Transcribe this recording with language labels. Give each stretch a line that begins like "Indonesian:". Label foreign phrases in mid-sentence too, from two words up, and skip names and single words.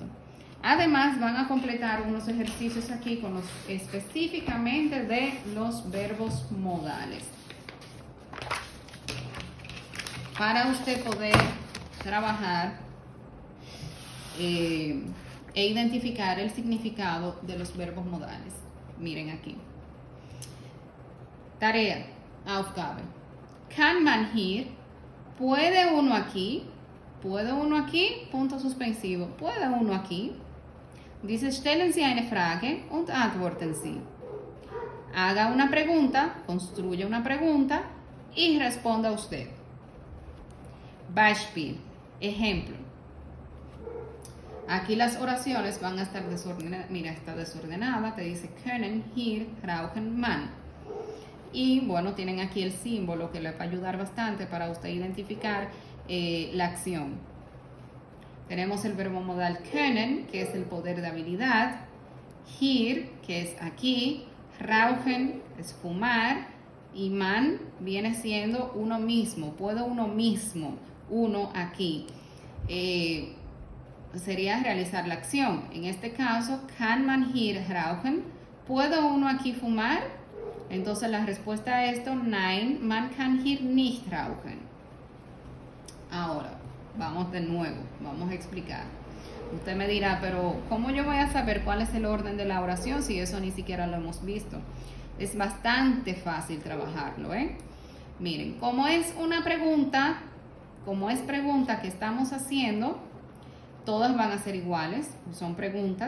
Spanish: Además van a completar unos ejercicios aquí con específicamente de los verbos modales para usted poder trabajar e identificar el significado de los verbos modales. Miren aquí. Tarea, Aufgabe.
German: Kann man hier?
Spanish: ¿Puede uno aquí? ¿Puede uno aquí? Punto suspensivo. ¿Puede uno aquí? Dice,
German: stellen Sie eine Frage und antworten Sie.
Spanish: Haga una pregunta, construya una pregunta y responda usted. Beispiel, ejemplo. Aquí las oraciones van a estar desordenadas. Mira, está desordenada. Te dice
German: können, hier, rauchen, man.
Spanish: Y bueno, tienen aquí el símbolo que le va a ayudar bastante para usted identificar la acción. Tenemos el verbo modal können, que es el poder de habilidad. Hier, que es aquí. Rauchen, es fumar. Y man viene siendo uno mismo. Puedo uno mismo. Uno aquí. Sería realizar la acción. En este caso,
German: kann man hier rauchen?
Spanish: ¿Puedo uno aquí fumar? Entonces la respuesta a esto,
German: nein, man kann hier nicht rauchen.
Spanish: Ahora, vamos de nuevo, vamos a explicar. Usted me dirá, pero ¿cómo yo voy a saber cuál es el orden de la oración si eso ni siquiera lo hemos visto? Es bastante fácil trabajarlo, ¿eh? Miren, como es una pregunta, como es pregunta que estamos haciendo, todas van a ser iguales, son preguntas.